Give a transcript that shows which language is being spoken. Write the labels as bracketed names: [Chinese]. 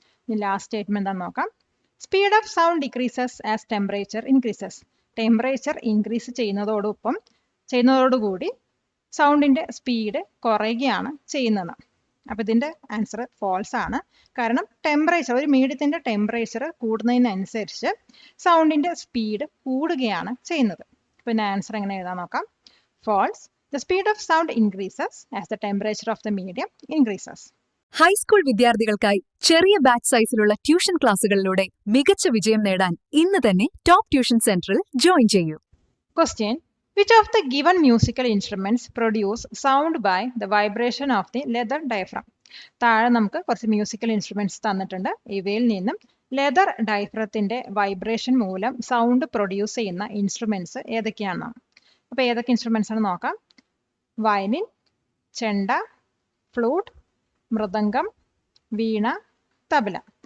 [Malayalam] ഇനി last statement എന്താണെന്ന് നോക്കാം. [English] Speed of sound decreases as temperature increases. [Malayalam] Temperature increase ചെയ്യുന്നതോടുകൂടി സൗണ്ടിൻ്റെ speed കുറയുകയാണ് ചെയ്യുന്നത്. അപ്പോൾ ഇതിൻ്റെ ആൻസർ ഫോൾസ് ആണ്. കാരണം ടെമ്പറേച്ചർ, ഒരു മീഡിയത്തിൻ്റെ ടെമ്പറേച്ചർ കൂടുന്നതിനനുസരിച്ച് സൗണ്ടിൻ്റെ സ്പീഡ് കൂടുകയാണ് ചെയ്യുന്നത്. അപ്പോൾ ഇതിൻ്റെ ആൻസർ എങ്ങനെ എഴുതാൻ നോക്കാം. [English] False. The speed of sound increases as the temperature of the medium increases. [Malayalam] High school വിദ്യാർത്ഥികൾക്കായി ചെറിയ ബാച്ച് സൈസിലുള്ള ട്യൂഷൻ ക്ലാസുകളിലൂടെ മികച്ച വിജയം നേടാൻ ഇന്ന് തന്നെ ടോപ്പ് ട്യൂഷൻ സെന്ററിൽ ജോയിൻ ചെയ്യൂ. [English] Question. Which of the given musical instruments produce sound by the vibration of the leather diaphragm? [Malayalam] താഴെ നമുക്ക് കുറച്ച് മ്യൂസിക്കൽ ഇൻസ്ട്രുമെന്റ്സ് തന്നിട്ടുണ്ട്. ഇവയിൽ നിന്നും ലെതർ ഡയഫ്രത്തിന്റെ വൈബ്രേഷൻ മൂലം സൗണ്ട് പ്രൊഡ്യൂസ് ചെയ്യുന്ന ഇൻസ്ട്രുമെന്റ്സ് ഏതൊക്കെയാണ്? അപ്പോൾ ഏതൊക്കെ ഇൻസ്ട്രുമെന്റ്സ് ആണ് നോക്കാം. വയലിൻ, ചെണ്ട, ഫ്ലൂട്ട്, മൃദംഗം, വീണ, തബല.